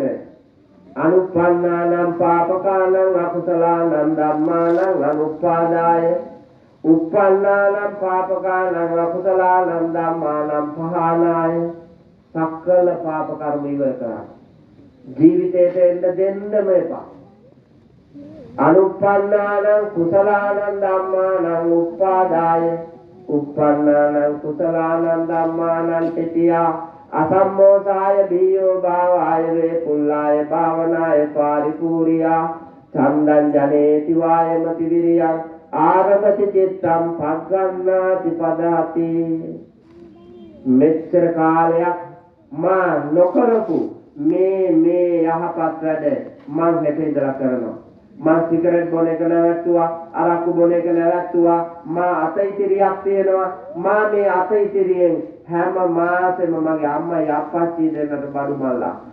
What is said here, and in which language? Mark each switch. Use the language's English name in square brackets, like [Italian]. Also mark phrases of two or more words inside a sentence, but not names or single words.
[Pali] අනුප්පන්නානම් පාපකානම් අකුසලානම් ධම්මානම් අනුප්පාදාය උප්පන්නානම් පාපකානම් අකුසලානම් ධම්මානම් පහනාය [Sinhala] සක්කල පාප කර්ම ඉවර කරන්න. ජීවිතේට එන්න දෙන්නම එපා. [Pali] අනුප්පන්නානම් කුසලානම් ධම්මානම් උප්පාදාය උප්පන්නානම් කුසලානම් ධම්මානම් තිතියා අසම්මෝසාය බියෝ භාවාය වේ පුල්ලාය භාවනාය පාරිපූර්ණියා චන්දං ජනේති වායමති විරියං ආරමති චිත්තං පග්ගන්නාති පදාති. [Sinhala] මෙච්චර කාලයක් මා නොකරපු මේ යහපත් වැඩ මං හෙට ඉඳලා කරනවා. මං සිගරට් බොන එක නැවැත්තුවා, අරක්කු බොන එක නැවැත්තුවා, මා අතීතරියක් තියෙනවා. මා මේ අතීතරියෙන් හැම මාසෙම මගේ අම්මයි අප්පච්චි දෙන්නට බඩු මල්ලා.